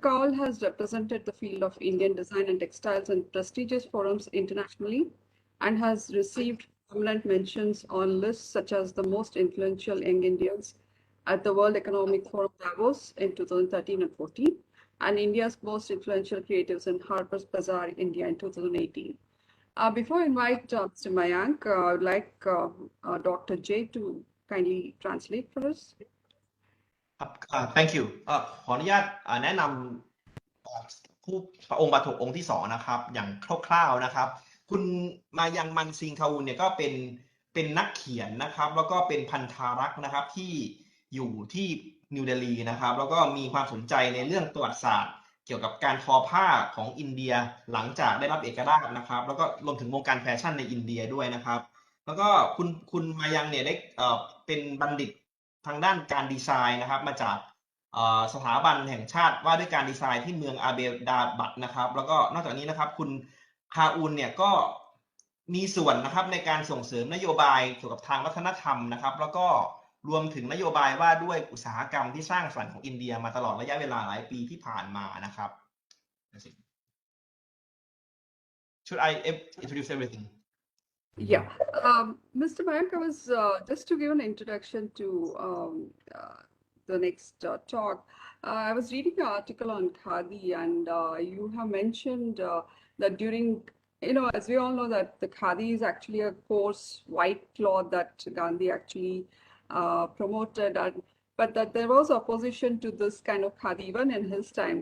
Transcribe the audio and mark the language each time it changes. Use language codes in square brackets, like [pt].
[en] Kaul has represented the field of Indian design and textiles in prestigious forums internationally and has received prominent mentions on lists such as the most influential young Indians at the World Economic Forum Davos in 2013 and 14, and India's most influential creatives in Harper's Bazaar, India in 2018. Before I invite Mr. Mayank, I would like Dr. Jay to kindly translate for us. [th] ครับ [en] thank you [th] ขออนุญาตแนะนำผู้องค์ปฐมองค์ที่2นะครับอย่างคร่าวๆนะครับคุณมายังมันซิงคาวูลเนี่ยก็เป็นนักเขียนนะครับแล้วก็เป็นพันธารักษ์นะครับที่อยู่ที่นิวเดลีนะครับแล้วก็มีความสนใจในเรื่องประวัติศาสตร์เกี่ยวกับการทอผ้าของอินเดียหลังจากได้รับเอกราชนะครับแล้วก็รวมถึงวงการแฟชั่นในอินเดียด้วยนะครับแล้วก็คุณมายังเนี่ยได้ เป็นบัณฑิตทางด้านการดีไซน์นะครับมาจากสถาบันแห่งชาติว่าด้วยการดีไซน์ที่เมืองอาเบดาบัดนะครับแล้วก็นอกจากนี้นะครับคุณคาอูลเนี่ยก็ มีส่วนนะครับในการส่งเสริมนโยบายเกี่ยวกับทางวัฒนธรรมนะครับแล้วก็รวมถึงนโยบายว่าด้วยอุตสาหกรรมที่สร้างสรรค์ของอินเดียมาตลอดระยะเวลาหลายปีที่ผ่านมานะครับ [en] Should I introduce everything? Yeah, Mr. Mayank, I was just to give an introduction to the next talk. I was reading an article on Khadi, and you have mentioned that during, as we all know, that the Khadi is actually a coarse white cloth that Gandhi actually promoted, but that there was opposition to this kind of Khadi even in his time.